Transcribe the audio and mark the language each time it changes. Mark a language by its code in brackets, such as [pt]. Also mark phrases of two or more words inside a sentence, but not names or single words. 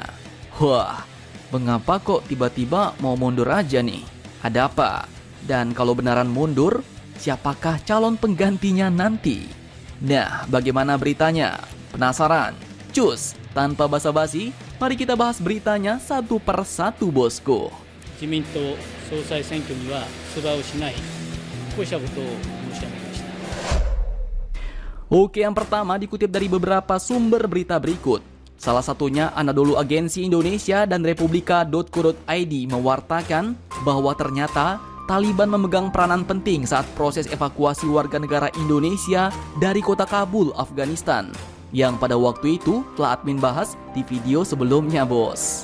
[id] Wah, mengapa kok tiba-tiba mau mundur aja nih? Ada apa? Dan kalau beneran mundur, siapakah calon penggantinya nanti? Nah, bagaimana beritanya? Penasaran? Cus, tanpa basa-basi, mari kita bahas beritanya satu per satu bosku. [ja] 自民党総裁選挙には出馬をしない、こうしたことを申し上げました。 [id] Oke, yang pertama dikutip dari beberapa sumber berita berikut. Salah satunya Anadolu Agensi Indonesia dan Republika.co.id mewartakan bahwa ternyata Taliban memegang peranan penting saat proses evakuasi warga negara Indonesia dari kota Kabul, Afghanistan, yang pada waktu itu telah admin bahas di video sebelumnya bos.